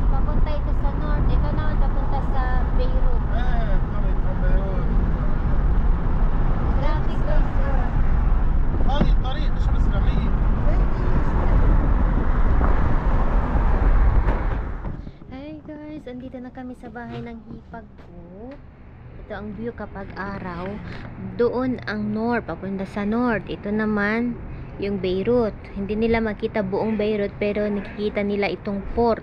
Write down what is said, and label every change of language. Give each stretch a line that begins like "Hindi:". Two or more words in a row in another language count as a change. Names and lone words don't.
Filipino: Papunta ito sa north. Ito naman papunta sa Beirut.
English: ايه coming from Beirut Traffic guys.
Arabic: هذه الطريق مش مسلمية
English: Hi guys,
Filipino: andito na kami sa bahay ng hipag ko. Ito ang view kapag araw. Doon ang north, papunta sa north. Ito naman yung Beirut. Hindi nila makita buong Beirut pero nakikita nila itong port.